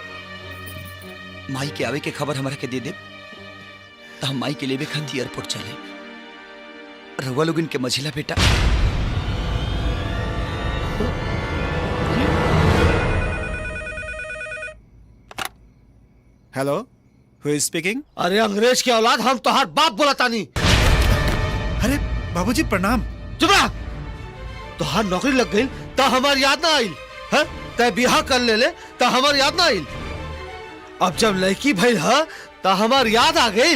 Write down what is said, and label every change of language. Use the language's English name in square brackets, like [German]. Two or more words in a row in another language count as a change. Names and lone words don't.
[Bhojpuri] माई के आवे के खबर हमारा के दे दे तो हम माई के लेवे खातिर एयरपोर्ट चले। रउआ लोग इनके मझिला बेटा। हेलो, [English] Who is speaking? [Bhojpuri] अरे अंग्रेज की औलाद, हम तोहार बाप बोलता नहीं। अरे बाबूजी प्रणाम। चुप रह। तोहार नौकरी लग गई तो हमार याद ना आइल है? तय बिहा कर ले तो हमार याद ना आइल। अब जब लड़की भइल है तो हमार याद आ गई।